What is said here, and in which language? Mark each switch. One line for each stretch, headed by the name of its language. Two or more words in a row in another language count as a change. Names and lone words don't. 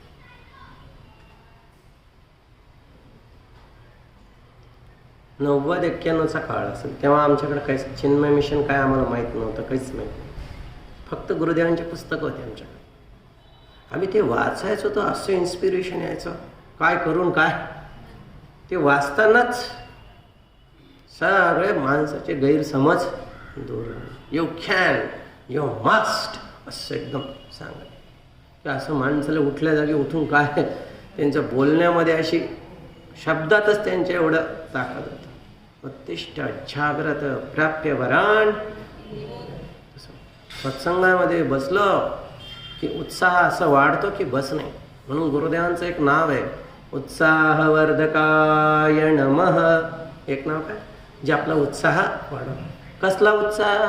Marathi: 90-91चा काळ असेल तेव्हा आमच्याकडे काहीच चिन्मय मिशन काय आम्हाला माहीत नव्हतं, काहीच माहीत नाही. फक्त गुरुदेवांचे पुस्तकं होते आमच्याकडे. आम्ही ते वाचायचो, तो असं इन्स्पिरेशन यायचं, काय करून काय. ते वाचतानाच सगळे माणसाचे गैरसमज दूर.
English: you can, you must
Marathi: असं एकदम सांगत. असं माणसाला उठल्या जागी उठून काय, त्यांच्या बोलण्यामध्ये अशी शब्दातच त्यांच्या एवढं ताकद होतं.
Sanskrit: उत्तिष्ठ जाग्रत प्राप्य वरान.
Marathi: सत्संगामध्ये बसलं की उत्साह असं वाढतो की बस नाही. म्हणून गुरुदेवांचं एक नाव आहे,
Sanskrit: उत्साहवर्धकाय नमः.
Marathi: एक नाव काय, जे आपला उत्साह वाढवतो. कसला उत्साह?